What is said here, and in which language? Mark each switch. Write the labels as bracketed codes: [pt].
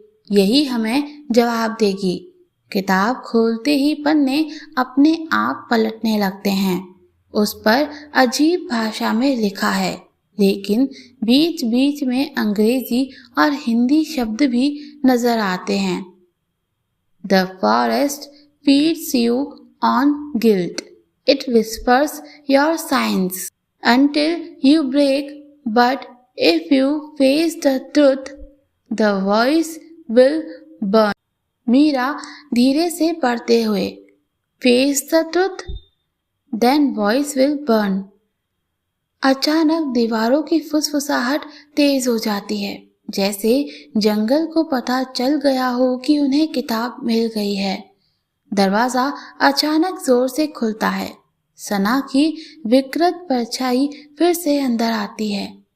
[hi] यही हमें जवाब देगी। किताब खोलते ही पन्ने अपने आप पलटने लगते हैं। उस पर अजीब भाषा में लिखा है, लेकिन बीच बीच में अंग्रेजी और हिंदी शब्द भी नजर आते हैं। [en] The forest feeds you on guilt. It whispers your signs until you break, but if you face the truth, the voice will burn. [hi] Meera धीरे से पढ़ते हुए, [en] Face the truth, then voice will burn. [hi] अचानक दीवारों की फुसफुसाहट तेज हो जाती है, जैसे जंगल को पता चल गया हो कि उन्हें किताब मिल गई है। दरवाजा अचानक जोर से खुलता है। सना की विकृत परछाई फिर से अंदर आती है।